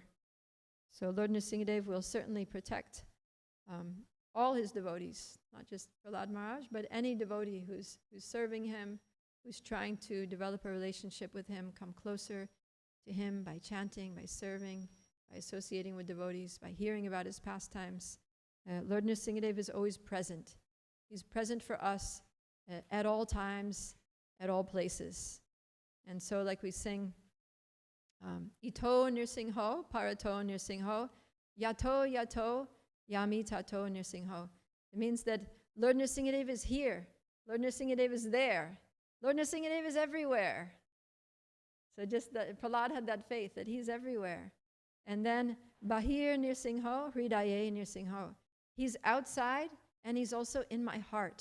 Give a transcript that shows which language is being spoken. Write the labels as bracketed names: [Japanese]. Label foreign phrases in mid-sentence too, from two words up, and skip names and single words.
[English] So Lord Nrsingadev will certainly protect all his devotees, not just Prahlad Maharaj, but any devotee who's serving him, who's trying to develop a relationship with him, come closer to him by chanting, by serving, by associating with devotees, by hearing about his pastimes. Lord Nrsingadev is always present. He's present for us at all times, at all places. And so like we sing, [Sanskrit] इतो नृसिंहो परतो नृसिंहो यतो यतो यामि ततो नृसिंहो. [English] It means that Lord Nrsingadev is here. Lord Nrsingadev is there. Lord Nrsingadev is everywhere. So just that Prahlad had that faith that he's everywhere. And then [Sanskrit] बहिर् नृसिंहो हृदये नृसिंहो. [English] He's outside and he's also in my heart.